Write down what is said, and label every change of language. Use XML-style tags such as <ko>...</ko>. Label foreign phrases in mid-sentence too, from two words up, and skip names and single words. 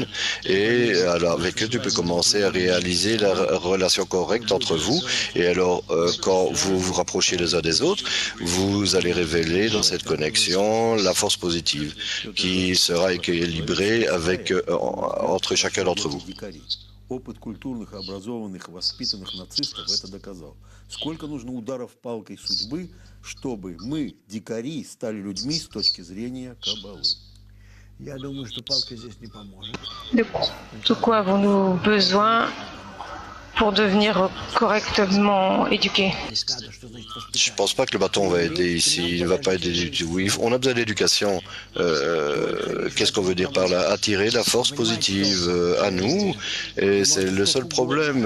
<fr>Et alors avec eux, tu peux commencer à réaliser la relation correcte entre vous. Et alors, quand vous vous rapprochez les uns des autres, vous allez révéler dans cette connexion la force positive qui sera équilibrée entre chacun d'entre vous.</fr> <ru>Опыт культурных, образованных, воспитанных нацистов это доказал. Сколько нужно ударов палкой судьбы, чтобы мы, дикари, стали людьми с точки зрения Каббалы? Я думаю, что палка здесь не поможет.</ru> <fr>De quoi avons-nous besoin pour devenir correctement éduqué? Je pense pas que le bâton va aider ici. Il ne va pas aider du tout. Oui, on a besoin d'éducation. Qu'est-ce qu'on veut dire par là? Attirer la force positive à nous. Et c'est le seul problème.</fr>